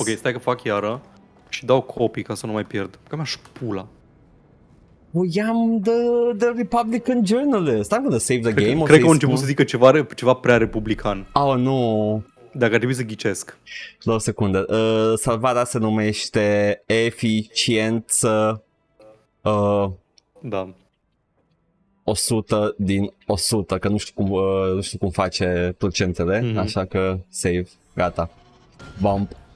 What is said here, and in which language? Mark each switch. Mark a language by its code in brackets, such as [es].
[ro] Ok, stai că fac iară și dau copii ca să nu mai pierd. Că mi-aș pula. [en] Well, I'm the Republican journalist. I'm gonna save the game. [ro] Cred că au început să zică ceva prea republican. Oh, nu. Dacă ar trebui să ghicesc. La o secundă. Salvarea se numește eficiență... Da. 100 din 100, că nu știu cum face procentele, așa că save, gata. Bump.